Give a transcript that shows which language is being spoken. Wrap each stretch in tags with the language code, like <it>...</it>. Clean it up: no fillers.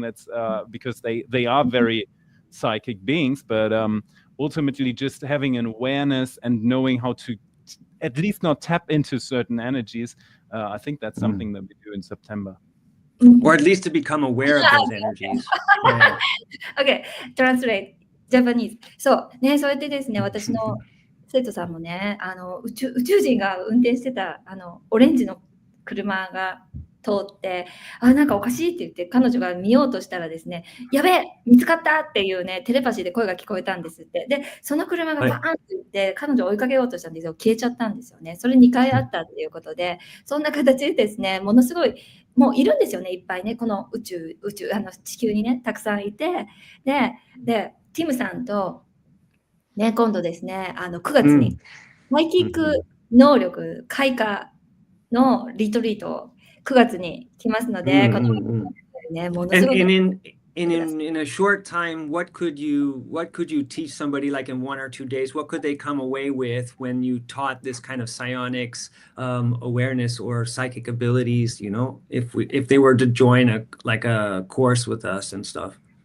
<en>That's because they are very psychic beings, but ultimately just having an awareness and knowing how to at least not tap into certain energies. I think that's something that we do in September. Or at least to become aware of those energies. Yeah. Okay, translate Japanese.</en> <ja>そうね、そうやってですね、私の生徒さんもね、宇宙人が運転してたオレンジの車が通って、なんかおかしいって言って彼女が見ようとしたらですね、やべえ見つかったっていうね、テレパシーで声が聞こえたんですって。で、その車がバーンって言って、彼女を追いかけようとしたんですよ。消えちゃったんですよね。それ2回あったっていうことで、そんな形でですね、ものすごいもういるんですよね、いっぱいね、この宇宙地球にね、たくさんいて、で、ティムさんと、ね、今度ですね、9月に、サイキック能力開花のリトリートを9月に来ますので、このね、ものすごく。</ja> <en>In a short time, what could you teach somebody, like in 1 or 2 days? What could they come away with when you taught this kind of psionics awareness or psychic abilities? If they were to join a course with us and stuff.</en>